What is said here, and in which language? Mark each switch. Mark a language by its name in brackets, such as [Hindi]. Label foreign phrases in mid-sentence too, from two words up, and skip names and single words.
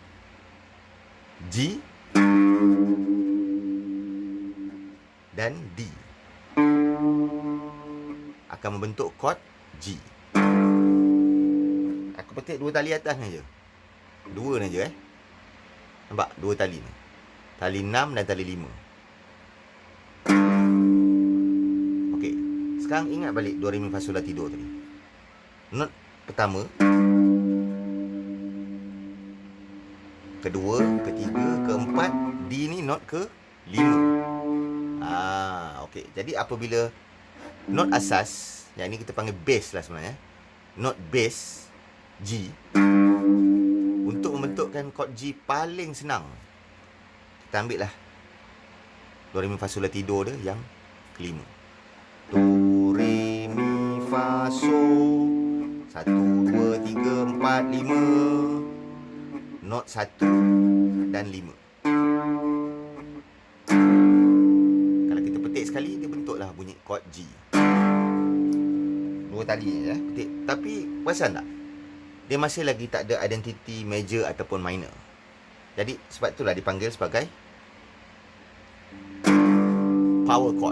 [Malay] G dan D akan membentuk chord G. Aku petik 2 tali atas ni je. 2 ni je Nampak? 2 tali ni. Tali 6 dan tali 5. Okey. Sekarang ingat balik do, re, mi, fa, sol, la, ti, do tadi. Not pertama, kedua, ketiga, keempat. D ni not ke 5. Okey. Jadi apabila not asas, yang ni kita panggil bass lah sebenarnya. Not bass G, untuk membentukkan chord G paling senang, kita ambil lah do, re, mi, fa, sol, la, ti, do dia yang kelima. Do, re, mi, fa, sol. 1, 2, 3, 4, 5. Not 1 dan 5. Kalau kita petik sekali, dia bentuklah bunyi chord G. 2 tali petik. Tapi perasan tak? Dia masih lagi tak ada identiti major ataupun minor. Jadi sebab itulah dipanggil sebagai [English] power chord.